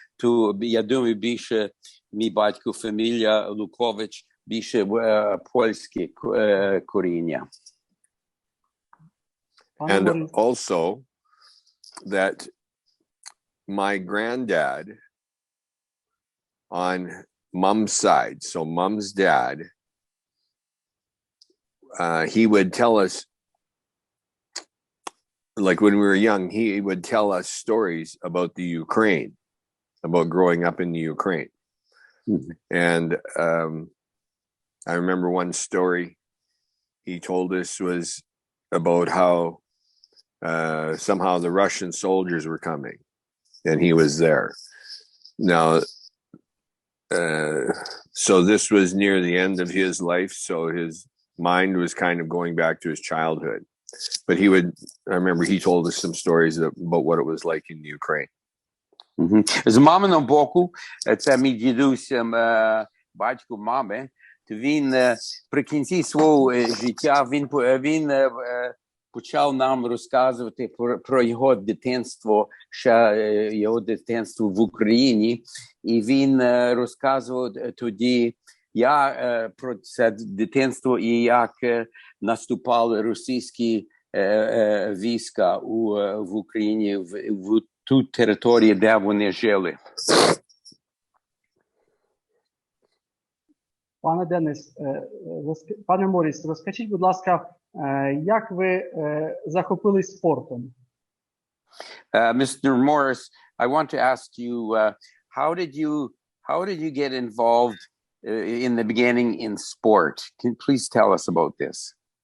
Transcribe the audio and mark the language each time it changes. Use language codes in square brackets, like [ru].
[uk] То я думаю, більше мій батько фамілія Лукович, більше польське коріння. [en] And also that my granddad on mom's side, so mom's dad, he would tell us, like when we were young, he would tell us stories about the Ukraine, about growing up in the Ukraine. Mm-hmm. And I remember one story he told us was about how somehow the Russian soldiers were coming and he was there. Now, so this was near the end of his life, so his mind was kind of going back to his childhood. But I remember he told us some stories about what it was like in the Ukraine. [uk] З маминого боку, це мій дідусь, батько мами, то він при кінці свого життя, він почав нам розказувати про його дитинство, його дитинство в Україні. І він розказував тоді, про це дитинство і як наступали російські війська в Україні, в ту територію, де вони жили. Пане Денис, пане Морріс, розкажіть, будь ласка, як ви захопились спортом? [en] Mr. Morris, I want to ask you, how did you get involved in the beginning in sport? Can you please tell us about this?